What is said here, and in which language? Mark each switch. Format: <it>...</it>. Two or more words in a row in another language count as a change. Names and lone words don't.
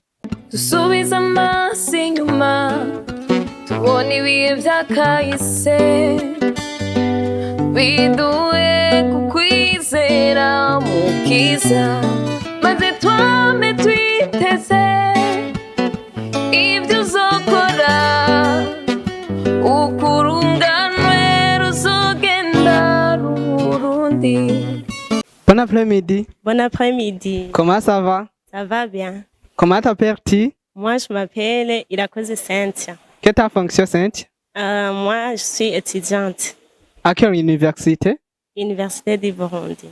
<rn>Dusubiza amaso inyuma tubona ibihe byakahise biduhe kukwizera mukiza maze twame twiteze ibyo uzokora ukurunganwe ruzogenda rurundi.</rn> <fr>Bon après-midi. Bon après-midi. Comment ça va? Ça va bien. Comment t'appelles-tu? Moi, je m'appelle Irakoze Cynthia. Quelle est ta fonction, Cynthia? Moi, je suis étudiante. À quelle université? Université du Burundi.</fr>